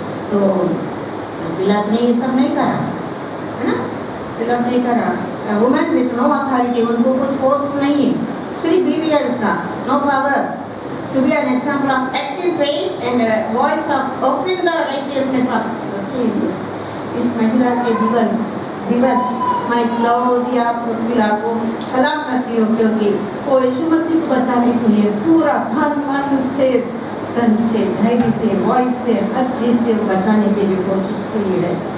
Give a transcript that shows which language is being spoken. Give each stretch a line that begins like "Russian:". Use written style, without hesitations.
Hindi: तो पिलात ने ये सब नहीं करा, है ना, पिलात नहीं करा।
English: women with no authority,
Hindi: उनको कुछ पोस्ट नहीं है, सिर्फ बीवी है उसका,
English: No power, to be an example of active faith and a voice of offering the righteousness of the Savior.
Hindi: इस महिला के दिवस मैं क्लौदिया प्रिस्किला को सलाम करती हूँ, क्योंकि वो यीशु मसीह को बचाने के लिए पूरा मन से, तन से, धैर्य से, वॉइस से, हर चीज़ से बचाने के लिए कोशिश की है।